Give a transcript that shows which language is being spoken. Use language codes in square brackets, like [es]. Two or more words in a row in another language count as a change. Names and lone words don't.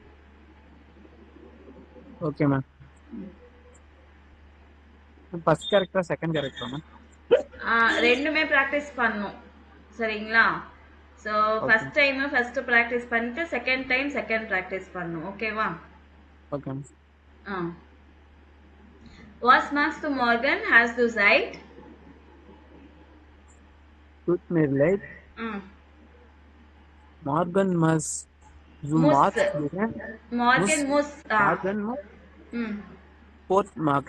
[en] okay ma'am. first character second character ma'am? [ta] ரெண்டுமே ப்ராக்டிஸ் பண்ணணும். சரிங்களா? [en] so first time first practice பண்ணிட்டு second time second practice பண்ணணும். [ta] ஓகேவா? [en] ஓகே. [de] Was machst du morgen? Hast du Zeit? Tut mir leid. Morgen muss du Muss. machen. Morgen muss. Morgen muss Sport machen.